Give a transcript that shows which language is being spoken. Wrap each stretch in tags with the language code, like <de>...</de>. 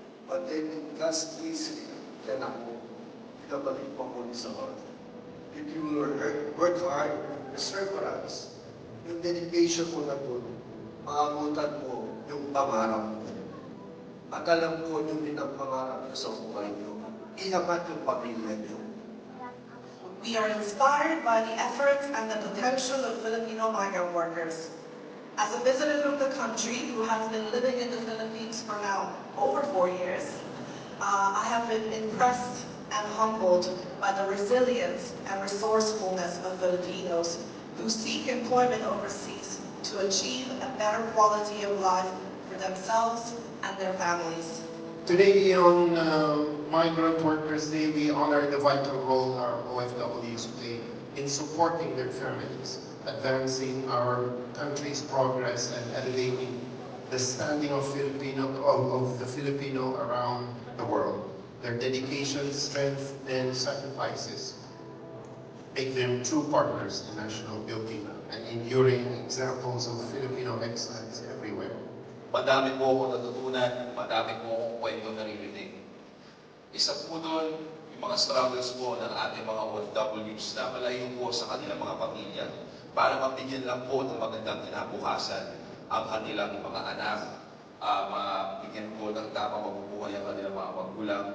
<en>But then in God's grace,</en> <tl>yan ako. Pinabalik po ako sa barko.</tl> <en>If you work hard,</en> <tl>perseverance, yung dedication mo na doon, maabutan mo yung pangarap mo. At alam ko yung din ang pangarap mo sa buhay nyo. Iangat yung pamilya nyo.</tl> <en>We are inspired by the efforts and the potential of Filipino migrant workers. As a visitor from the country who has been living in the Philippines for now over 4 years, I have been impressed and humbled by the resilience and resourcefulness of Filipinos who seek employment overseas to achieve a better quality of life for themselves and their families. Today on Migrant Workers Day, we honor the vital role our OFWs play in supporting their families, advancing our country's progress and elevating the standing of the Filipino around the world. Their dedication, strength, and sacrifices make them true partners in national building and enduring examples of Filipino excellence everywhere.</en> <tl>Madami po akong natutunan, madami po akong kwento naririnig. Isa po doon, yung mga struggles po ng ating mga OFWs na malayo po sa kanilang mga pamilya para mabigyan lang po ng magandang kinabukasan ang kanilang mga anak, mabigyan po ng tamang mabubuhay ang kanilang mga magulang.</tl>